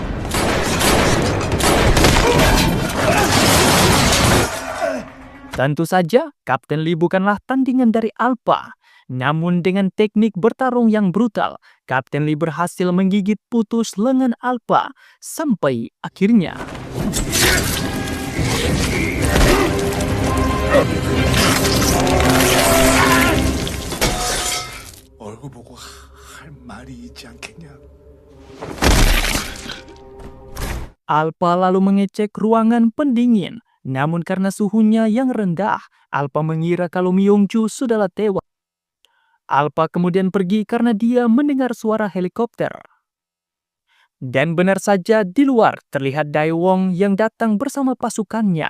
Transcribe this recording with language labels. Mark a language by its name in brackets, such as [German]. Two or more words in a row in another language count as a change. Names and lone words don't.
[Indonesian] Tentu saja, Kapten Lee bukanlah tandingan dari Alpha. Namun dengan teknik bertarung yang brutal, Kapten Lee berhasil menggigit putus lengan Alpha sampai akhirnya [Korean] 얼굴 보고 할 말이 있지 않겠냐? [Indonesian] Alpha lalu mengecek ruangan pendingin. Namun karena suhunya yang rendah, Alpha mengira kalau Myung-ju sudahlah tewas. Alpha kemudian pergi karena dia mendengar suara helikopter. Dan benar saja di luar terlihat Daewon yang datang bersama pasukannya.